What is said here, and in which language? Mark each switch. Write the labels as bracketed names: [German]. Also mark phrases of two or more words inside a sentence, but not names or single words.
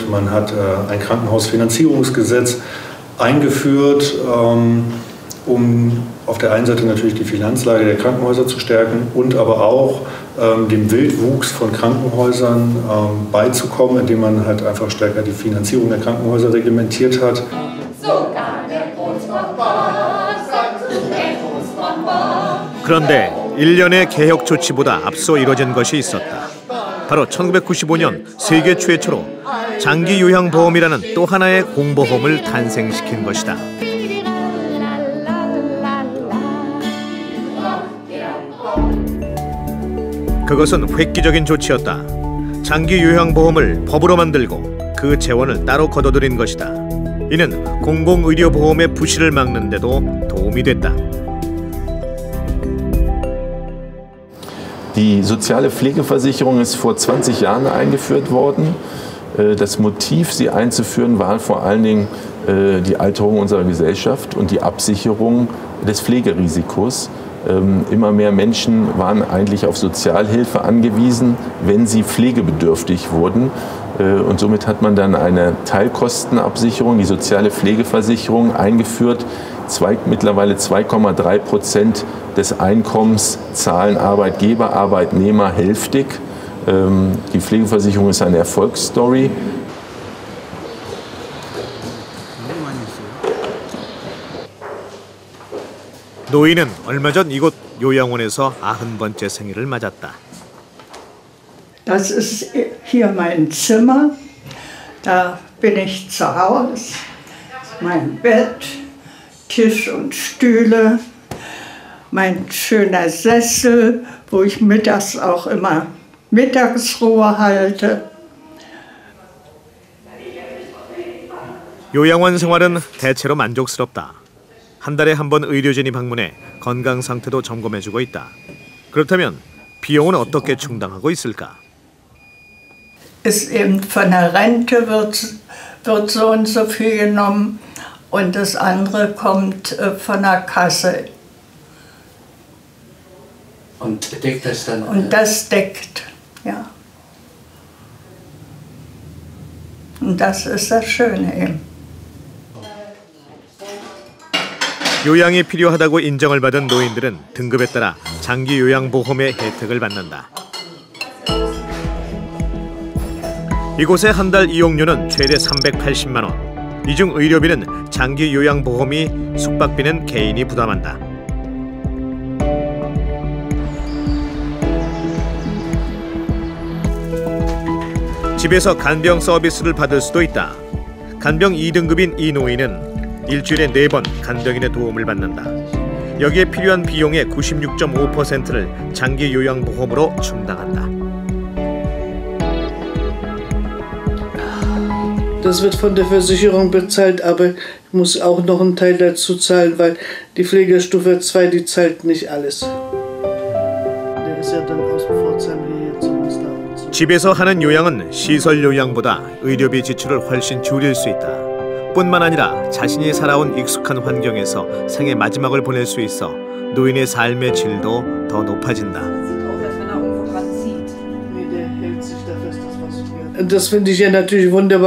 [German] Man hat ein Krankenhausfinanzierungsgesetz eingeführt, um auf der einen Seite natürlich die Finanzlage der Krankenhäuser zu stärken und aber auch dem Wildwuchs von Krankenhäusern beizukommen, indem man halt einfach stärker die Finanzierung der Krankenhäuser reglementiert hat. [Korean] 그런데 일련의 개혁 조치보다 앞서 이뤄진 것이 있었다. 바로 1995년 세계 최초로 장기 요양보험이라는 또 하나의 공보험을 탄생시킨 것이다. 그것은 획기적인 조치였다. 장기 요양보험을 법으로 만들고 그 재원을 따로 거둬들인 것이다. 이는 공공의료보험의 부실을 막는 데도 도움이 됐다. [German] Die soziale Pflegeversicherung ist vor 20 Jahren eingeführt worden. Das Motiv, sie einzuführen, war vor allen Dingen die Alterung unserer Gesellschaft und die Absicherung des Pflegerisikos. Immer mehr Menschen waren eigentlich auf Sozialhilfe angewiesen, wenn sie pflegebedürftig wurden. Und somit hat man dann eine Teilkostenabsicherung, die soziale Pflegeversicherung, eingeführt. Mittlerweile 2,3% des Einkommens zahlen Arbeitgeber, Arbeitnehmer hälftig. Die Pflegeversicherung ist eine Erfolgsstory. [Korean] 노인은 얼마 전 이곳 요양원에서 90번째 생일을 맞았다. [German] Das ist hier mein Zimmer. Da bin ich zu Hause. Mein Bett, Tisch und Stühle, mein schöner Sessel, wo ich mittags auch immer Mittagsruhe halte. [Korean] 요양원 생활은 대체로 만족스럽다. 한 달에 한 번 의료진이 방문해 건강 상태도 점검해주고 있다. 그렇다면 비용은 어떻게 충당하고 있을까? [German] Ist eben von der Rente wird so und so viel genommen und das andere kommt von der Kasse. Und deckt das dann? Und das deckt, ja. Und das ist das Schöne eben. [Korean] 요양이 필요하다고 인정을 받은 노인들은 등급에 따라 장기 요양보험의 혜택을 받는다. 이곳의 한 달 이용료는 최대 380만 원. 이 중 의료비는 장기 요양보험이, 숙박비는 개인이 부담한다. 집에서 간병 서비스를 받을 수도 있다. 간병 2등급인 이 노인은 일주일에 4번 간병인의 도움을 받는다. 여기에 필요한 비용의 96.5%를 장기 요양보험으로 충당한다. [German] Das wird von der Versicherung bezahlt, aber ich muss auch noch einen Teil dazu zahlen, weil die Pflegestufe 2, die zahlt nicht alles. Der ist ja dann aus Pforzheim hier zu uns da. [Korean] 집에서 하는 요양은 시설 요양보다 의료비 지출을 훨씬 줄일 수 있다. 뿐만 아니라 자신이 살아온 익숙한 환경에서 생의 마지막을 보낼 수 있어 노인의 삶의 질도 더 높아진다. [German] Das finde ich ja natürlich wunderbar.